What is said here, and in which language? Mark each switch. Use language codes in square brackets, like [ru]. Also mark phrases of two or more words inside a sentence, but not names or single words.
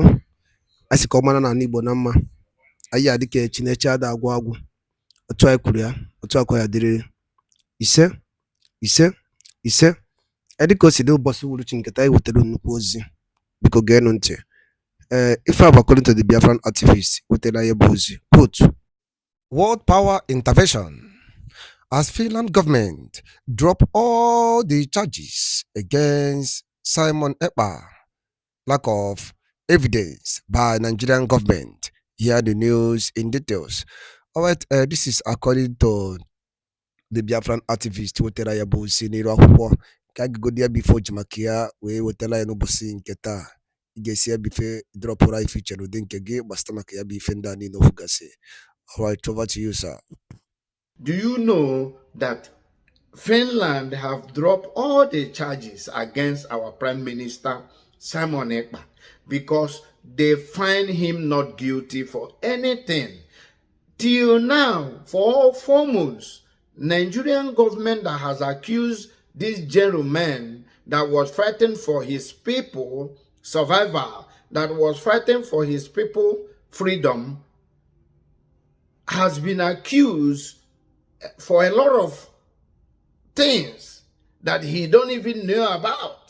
[ig] Anyị sị ka ọ mara n'ala Igbo na mma. Anyị adị ka Chineke ada agwụ agwụ. Otu anyị kwuru ya, otu akwa ya dịrịrị. Ise, ise, ise. Dị ka o si dị ụbọchị uhuruchi nketa anyị wetara nnukwu ozi. Biko geenụ ntị. Ife a bụ [en] according to the Biafran activist [ig] wetara ya bụ ozi. [en] Quote, World power intervention as Finland government drop all the charges against Simon Ekpa. Lack of evidence by Nigerian government. Hear the news in details. All right, this is according to the Biafran activist [ig] wetara ya bụ ozi n'iru akwụkwọ ka agụgodi ya bifo jimakia wee wetara ya n'ụbọchị nke taa. Ị ga-esi ya bife dropụrụ anyị feature n'ụdị nke gị gbasata maka ya bụ ife ndị a niile okwu gasị. [en] All right, over to you, sir. Do you know that Finland have dropped all the charges against our Prime Minister Simon Ekpa because they find him not guilty for anything? Till now, for 4 months, Nigerian government that has accused this gentleman that was fighting for his people survival, that was fighting for his people freedom, has been accused for a lot of things that he don't even know about.